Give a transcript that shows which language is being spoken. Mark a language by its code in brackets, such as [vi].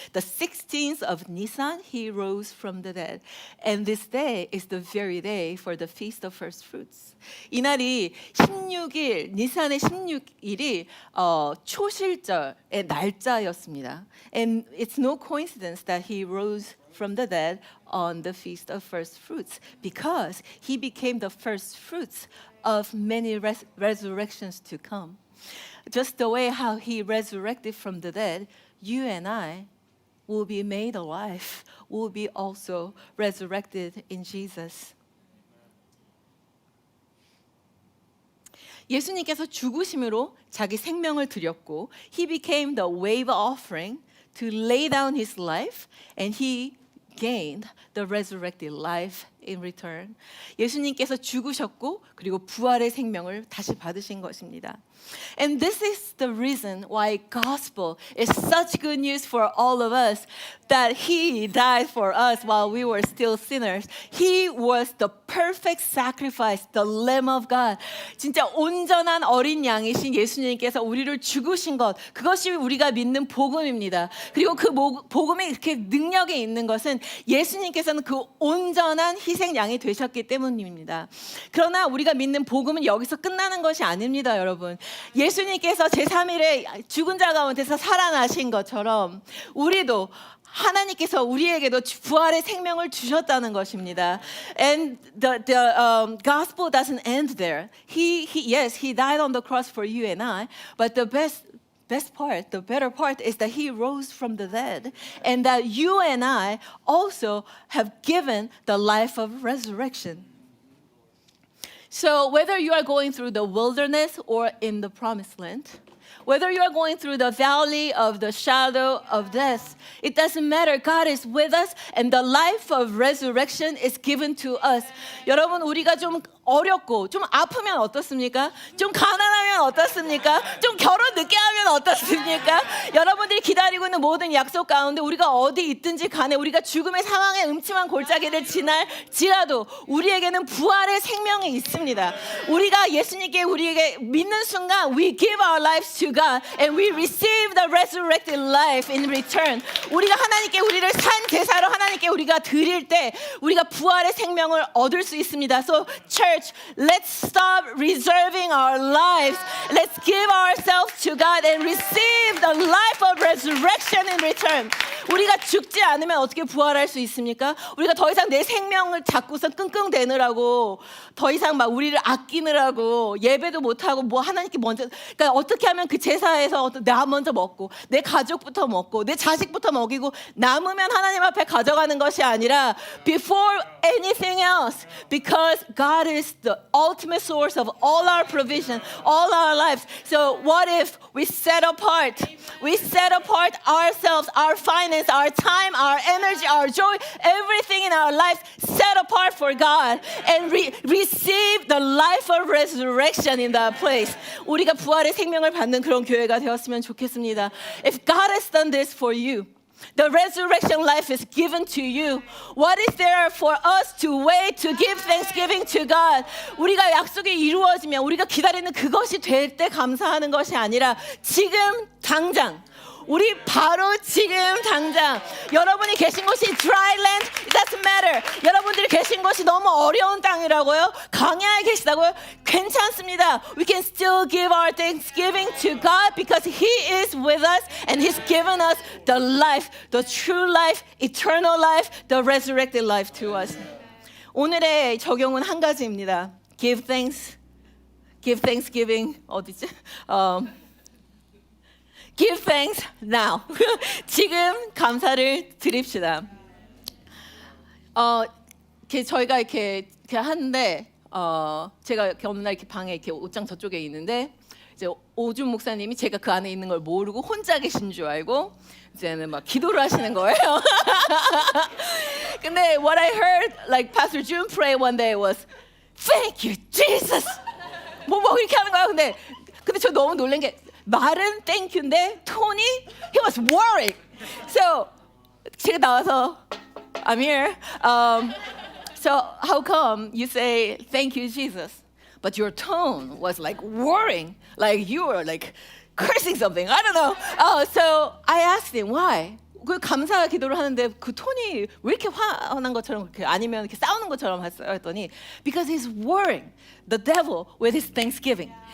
[en] The 16th of Nisan, he rose from the dead. And this day is the very day for the feast of first fruits. [ko] 이날이 16일, 니산의 16일이 초실절의 날짜였습니다. [en] And it's no coincidence that he rose from the dead on the feast of first fruits because he became the first fruits of many resurrections to come. just the way how he resurrected from the dead, you and I will be made alive, will be also resurrected in Jesus. [ko] 예수님께서 죽으심으로 자기 생명을 드렸고 [en] He became the wave offering to lay down His life and He gained the resurrected life in return. [ko] 예수님께서 죽으셨고 그리고 부활의 생명을 다시 받으신 것입니다. [en] And this is the reason why gospel is such good news for all of us, that He died for us while we were still sinners. He was the perfect sacrifice, the Lamb of God. [ko] 진짜 온전한 어린 양이신 예수님께서 우리를 죽으신 것, 그것이 우리가 믿는 복음입니다. 그리고 그 복음이 이렇게 능력이 있는 것은 예수님께서는 그 온전한 희생 양이 되셨기 때문입니다. 그러나 우리가 믿는 복음은 여기서 끝나는 것이 아닙니다, 여러분. 예수님께서 제3일에 죽은 자 가운데서 살아나신 것처럼 우리도 하나님께서 우리에게도 부활의 생명을 주셨다는 것입니다. [en] And the gospel doesn't end there. Yes, he died on the cross for you and I, but the best part, the better part is that he rose from the dead and that you and I also have given the life of resurrection. So whether you are going through the wilderness or in the promised land, whether you are going through the valley of the shadow of death, it doesn't matter. God is with us and the life of resurrection is given to us. [ko] 여러분, 우리가 좀 어렵고 좀 아프면 어떻습니까? 좀 가난하면 어떻습니까? 좀 결혼 늦게 하면 어떻습니까? 여러분들이 기다리고 있는 모든 약속 가운데 우리가 어디 있든지 간에 우리가 죽음의 상황에 음침한 골짜기를 지나도 우리에게는 부활의 생명이 있습니다. 우리가 예수님께 우리에게 믿는 순간 [en] we give our lives to God and we receive the resurrected life in return. [ko] 우리가 하나님께 우리를 산 제사로 하나님께 우리가 드릴 때 우리가 부활의 생명을 얻을 수 있습니다. [en] So church, let's stop reserving our lives. Let's give ourselves to God and receive the life of resurrection in return. [ko] 우리가 죽지 않으면 어떻게 부활할 수 있습니까? 우리가 더 이상 내 생명을 잡고서 끙끙대느라고 더 이상 막 우리를 아끼느라고 예배도 못하고 뭐 하나님께 먼저, 그러니까 어떻게 하면 그 제사에서 나 먼저 먹고 내 가족부터 먹고 내 자식부터 먹이고 남으면 하나님 앞에 가져가는 것이 아니라 [en] before anything else, because God is the ultimate source of all our provision, all our lives. So what if we set apart ourselves, our finance, our time, our energy, our joy, everything in our lives set apart for God and receive the life of resurrection in that place. 우리가 부활의 생명을 받는 그런 교회가 되었으면 좋겠습니다. If God has done this for you, the resurrection life is given to you. What is there for us to wait to give thanksgiving to God? [ko] 우리가 약속이 이루어지면 우리가 기다리는 그것이 될 때 감사하는 것이 아니라 지금 당장 우리 바로 지금 당장 여러분이 계신 곳이 [en] dry land, it doesn't matter. [ko] 여러분들이 계신 곳이 너무 어려운 땅이라고요? 광야에 계시다고요? 괜찮습니다. [en] We can still give our thanksgiving to God because He is with us and He's given us the life, the true life, eternal life, the resurrected life to us. [ko] 오늘의 적용은 한 가지입니다. [en] Give thanksgiving [ko] 어디지? [en] Give thanks now. [ko] 지금 감사를 드립시다. 저희가 이렇게 하는데 제가 이렇게 어느 날 이렇게 방에 이렇게 옷장 저쪽에 있는데 이제 오준 목사님이 제가 그 안에 있는 걸 모르고 혼자 계신 줄 알고 이제는 막 기도를 하시는 거예요. 근데 [en] what I heard like Pastor June pray one day was Thank you, Jesus. [ko] 뭐 이렇게 하는 거야. 근데 저 너무 놀란 게. 말은 땡큐인데 톤이 [en] he was worried. So [ko] 제가 나와서 [en] I'm here. So how come you say thank you Jesus, but your tone was like worrying, like you were like cursing something. I don't know. So I asked him why. [ko] 그 감사 기도를 하는데 그 톤이 왜 이렇게 화난 것처럼 그렇게 아니면 이렇게 싸우는 것처럼 했더니 [en] because he's worrying the devil with his thanksgiving.